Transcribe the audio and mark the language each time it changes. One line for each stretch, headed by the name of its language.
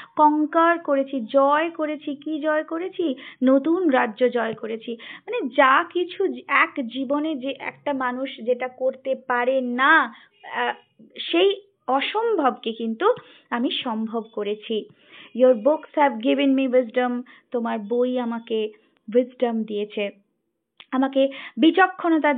Bangla: কঙ্কার করেছি, জয় করেছি। কি জয় করেছি? নতুন রাজ্য জয় করেছি। মানে যা কিছু এক জীবনে যে একটা মানুষ যেটা করতে পারে না, সেই অসম্ভবকে কিন্তু আমি সম্ভব করেছি।
English: Your books have given me wisdom.
Bangla: তোমার বই আমাকে wisdom দিয়েছে, আমাকে বিচক্ষণতা দিয়ে